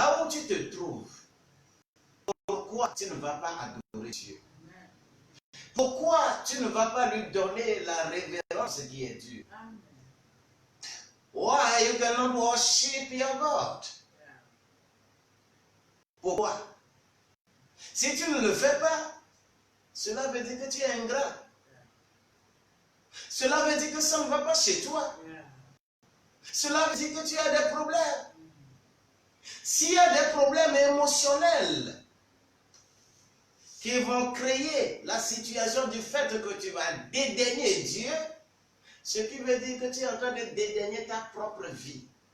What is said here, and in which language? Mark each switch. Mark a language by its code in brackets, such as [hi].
[fr] tu te trouves, pourquoi tu ne vas pas adorer Dieu? Pourquoi tu ne vas pas lui donner la révérence qui est due? [en] Why you cannot worship your God? [fr] Pourquoi? Si tu ne le fais pas, cela veut dire que tu es ingrat. Cela veut dire que ça ne va pas chez toi. Cela veut dire que tu as des problèmes. S'il y a des problèmes émotionnels qui vont créer la situation du fait que tu vas dédaigner Dieu, ce qui veut dire que tu es en train de dédaigner ta propre vie.